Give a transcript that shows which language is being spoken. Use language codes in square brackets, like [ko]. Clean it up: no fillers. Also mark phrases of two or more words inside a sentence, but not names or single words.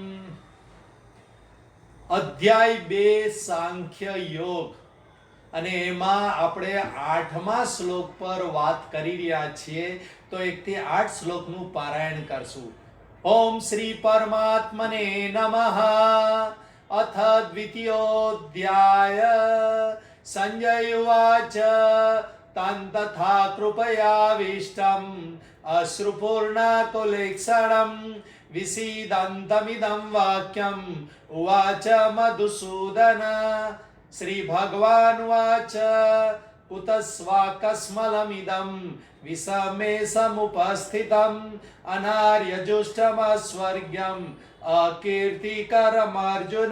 [gu] અધ્યાય 2 સાંખ્ય યોગ, અને એમાં આપણે 8મા શ્લોક પર વાત કરી રહ્યા છીએ. તો 1 થી 8 શ્લોકનું પારાયણ કરશું. [sa] ઓમ શ્રી પરમાત્મને નમઃ. અથ દ્વિતીયોધ્યાય. સંજય ઉવાચ तं तथा कृपयाविष्टम् अश्रुपूर्णाकुलेक्षणं विषीदन्तमिदं वाक्यम् उवाच मधुसूदन. श्रीभगवानुवाच कुतस्वाकस्मलमिदं विषमे समुपस्थितम् अनार्यजुष्टमस्वर्ग्यम् अकीर्तिकरमर्जुन.